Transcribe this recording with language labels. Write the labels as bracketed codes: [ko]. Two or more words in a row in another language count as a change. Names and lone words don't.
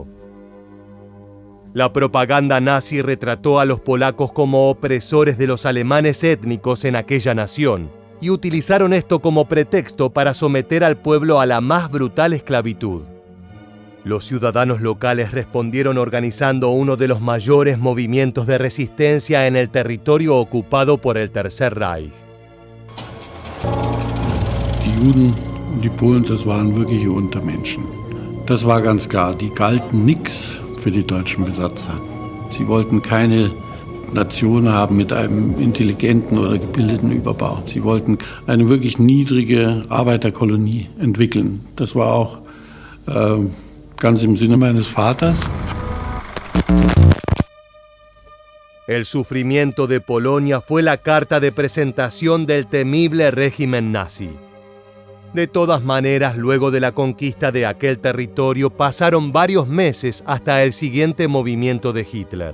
[es] La propaganda nazi retrató a los polacos como opresores de los alemanes étnicos en aquella nación, y utilizaron esto como pretexto para someter al pueblo a la más brutal esclavitud. Los ciudadanos locales respondieron organizando uno de los mayores movimientos de resistencia en el territorio ocupado por el Tercer Reich. [de] Die Juden und die Polen, das waren wirkliche Untermenschen. Das war ganz klar. Die galten nichts für die deutschen Besatzer. Sie wollten keine Nation haben mit einem intelligenten oder gebildeten Überbau. Sie wollten eine wirklich niedrige Arbeiterkolonie entwickeln. Das war auch ganz im Sinne meines Vaters. [es] El sufrimiento de Polonia fue la carta de presentación del temible régimen nazi. De todas maneras, luego de la conquista de aquel territorio, pasaron varios meses hasta el siguiente movimiento de Hitler.